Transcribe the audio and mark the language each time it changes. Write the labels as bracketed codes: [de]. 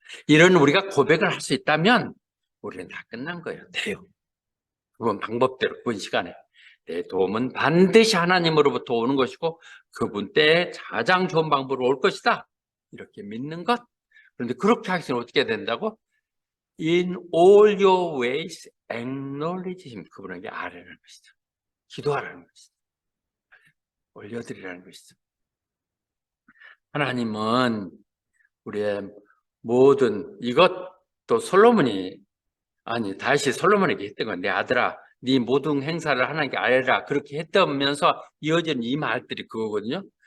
[ko] 이런 우리가 고백을 할 수 있다면 우리는 다 끝난 거예요. 돼요. 그건 방법대로, 그건 시간에. 내 도움은 반드시 하나님으로부터 오는 것이고 그분 때에 가장 좋은 방법으로 올 것이다. 이렇게 믿는 것. 그런데 그렇게 하기 전에 어떻게 된다고? [en] In all your ways acknowledge him. [ko] 그분에게 아뢰라는 것이죠. 기도하라는 것이죠. 올려드리라는 것이죠. 하나님은 우리의 모든 이것도 솔로몬이 다시 솔로몬에게 했던 건 내 아들아 네 모든 행사를 하나님께 아뢰라 그렇게 했다면서 이어지는 이 말들이 그거거든요.